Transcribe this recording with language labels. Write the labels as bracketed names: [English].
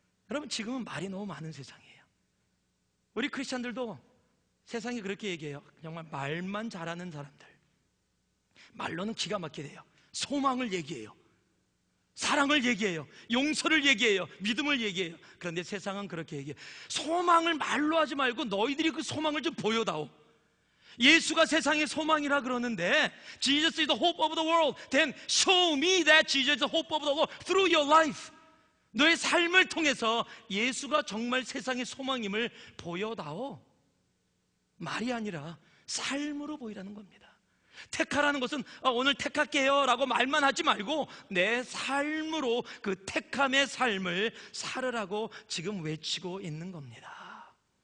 [Korean] 여러분, 지금은 말이 너무 많은 세상이에요. 우리 크리스찬들도 세상이 그렇게 얘기해요. 정말 말만 잘하는 사람들, 말로는 기가 막히게 돼요. 소망을 얘기해요, 사랑을 얘기해요, 용서를 얘기해요, 믿음을 얘기해요. 그런데 세상은 그렇게 얘기해요. 소망을 말로 하지 말고 너희들이 그 소망을 좀 보여다오. 예수가 세상의 소망이라 그러는데 [English] Jesus is the hope of the world. Then show me that Jesus is the hope of the world through your life. [Korean] 너의 삶을 통해서 예수가 정말 세상의 소망임을 보여다오. 말이 아니라 삶으로 보이라는 겁니다. 택하라는 것은 오늘 택할게요 라고 말만 하지 말고 내 삶으로 그 택함의 삶을 살으라고 지금 외치고 있는 겁니다.